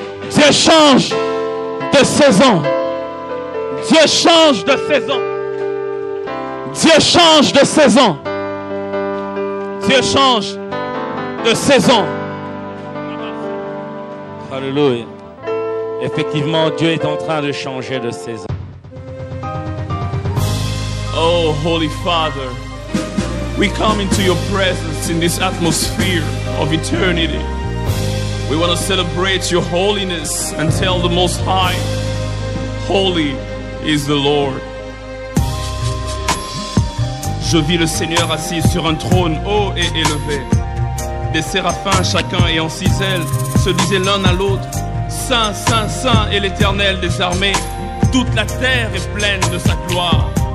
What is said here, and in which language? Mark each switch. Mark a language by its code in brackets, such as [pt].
[fr] Dieu change de saison. Dieu change de saison. Dieu change de saison. Dieu change de saison. Alléluia. Effectivement, Dieu est en train de changer de saison. [en] Oh, Holy Father, we come into your presence in this atmosphere of eternity. We want to celebrate your holiness and tell the Most High, holy is the Lord. [fr] Je vis le Seigneur assis sur un trône haut et élevé. Des séraphins, chacun ayant 6 ailes, se disaient l'un à l'autre, Saint, Saint, Saint est l'Éternel des armées. Toute la terre est pleine de sa gloire.